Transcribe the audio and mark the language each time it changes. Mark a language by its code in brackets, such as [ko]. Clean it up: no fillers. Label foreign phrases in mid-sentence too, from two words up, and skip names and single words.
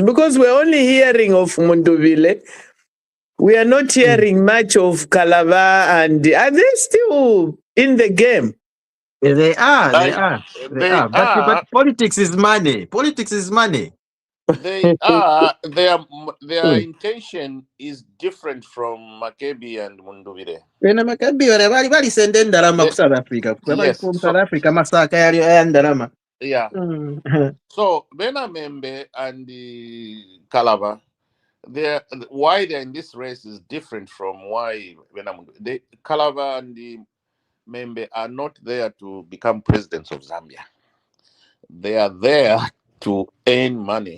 [en] Because we're only hearing of Mundubile. We are not hearing much of Kalava, and are they still in the game? They are. But politics is money. Politics is money. They are their intention is different from Makebi and Mundubile. [bem] Bena Makabi bali sende ndalama ku South Africa. Bali [en] Yes, from so South [bem] Africa masaka yali ndalama. [en] yeah. So Bena Membe and the Kalaba, why they're in this race is different from why Bena Mundu. The Kalaba and the Membe are not there to become presidents of Zambia. They are there to earn money.